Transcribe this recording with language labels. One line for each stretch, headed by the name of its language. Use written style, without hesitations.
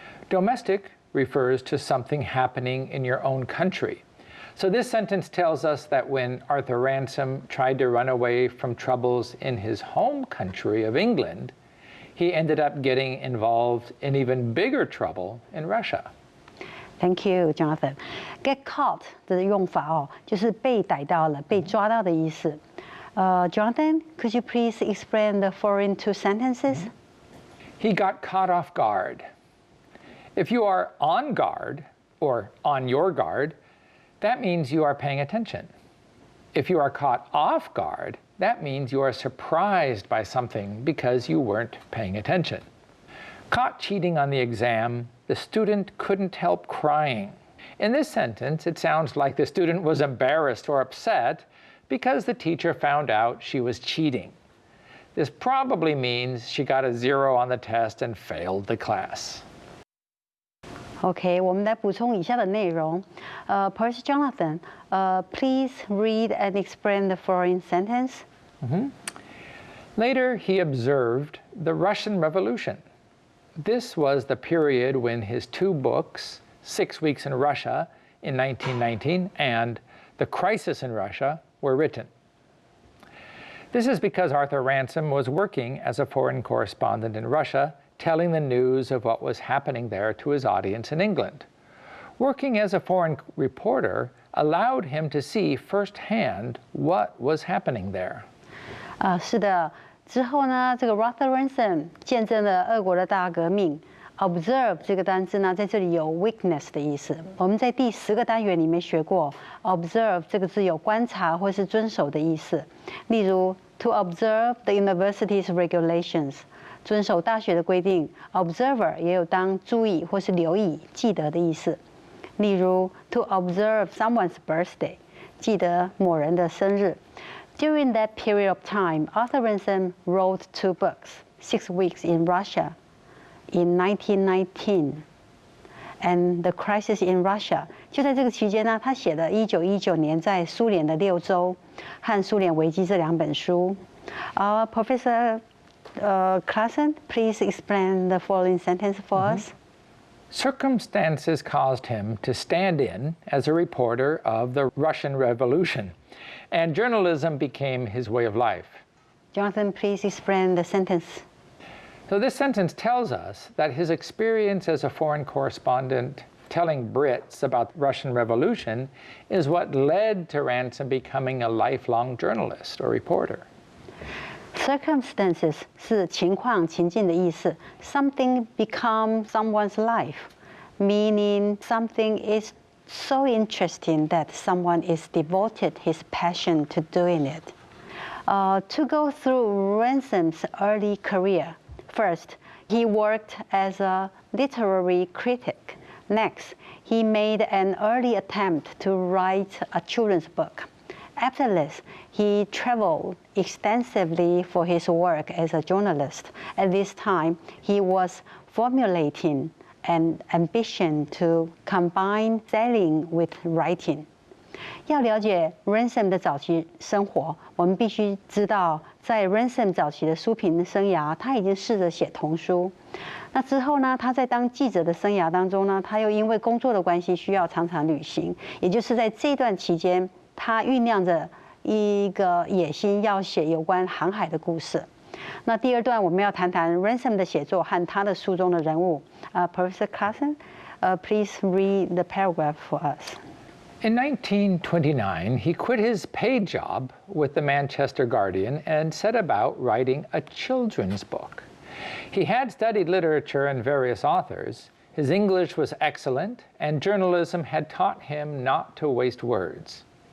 English: Domestic refers to something happening in your own country. So this sentence tells us that when Arthur Ransom tried to run away from troubles in his home country of England, he ended up getting involved in even bigger trouble in Russia. Thank you, Jonathan.
Chinese: Get caught 的用法哦，就是被逮到了、被抓到的意思。
English: Jonathan, could you please explain the following two sentences? He got caught off guard. If you are on guard, or on your guard, that means you are paying attention. If you are caught off guard, that means you are surprised by something because you weren't paying attention. Caught cheating on the exam, the student couldn't help crying. In this sentence, it sounds like the student was embarrassed or upset because the teacher found out she was cheating. This probably means she got a 0 on the test and failed the class.
Chinese: OK， 我们来补充以下的内容。
English: Professor Jonathan, please read and explain the following sentence. Later, he observed the Russian Revolution. This was the period when his two books, 6 Weeks in Russia in 1919 and The Crisis in Russia, were written. This is because Arthur Ransome was working as a foreign correspondent in Russia, telling the news of what was happening there to his audience in England. Working as a foreign reporter allowed him to see firsthand what was happening there.
Chinese: 是的，之后呢，这个 Arthur Ransome 见证了俄国的大革命。 Observe 这个单字呢，在这里有 witness 的意思。我们在第10个单元里面学过 ，observe 这个字有观察或是遵守的意思。例如 ，
English: to observe the university's regulations，
Chinese: 遵守大学的规定。 Observer 也有当注意或是留意、记得的意思。例如 ，
English: to observe someone's birthday，
Chinese: 记得某人的生日。
English: During that period of time, Arthur Ransome wrote 2 books, 6 Weeks in Russia in 1919 and The Crisis in Russia.
Chinese: 就在这个期间呢，他写了1919年在苏联的6周和苏联危机这2本书。
English: Professor Klassen, please explain the following sentence for us. Circumstances caused him to stand in as a reporter of the Russian Revolution, and journalism became his way of life. Jonathan, please explain the sentence. So this sentence tells us that his experience as a foreign correspondent telling Brits about the Russian Revolution is what led to Ransome becoming a lifelong journalist or reporter.
Chinese: Circumstances 是情况、情境的意思。
English: Something becomes someone's life, meaning something is so interesting that someone is devoted his passion to doing it. To go through Ransome's early career, first, he worked as a literary critic. Next, he made an early attempt to write a children's book. After this, he traveled extensively for his work as a journalist. At this time, he was formulating an ambition to combine selling with writing.
Chinese: 要了解 Ransome 的早期生活，我们必须知道，在 Ransome 早期的书评生涯，他已经试着写童书。那之后呢，他在当记者的生涯当中呢，他又因为工作的关系需要常常旅行，也就是在这段期间，他酝酿着一个野心，要写有关航海的故事。那第2段我们要谈谈 Ransome 的写作和他的书中的人物。
English: Professor Klassen, please read the paragraph for us. In 1929, he quit his paid job with the Manchester Guardian and set about writing a children's book. He had studied literature and various authors. His English was excellent, and journalism had taught him not to waste words.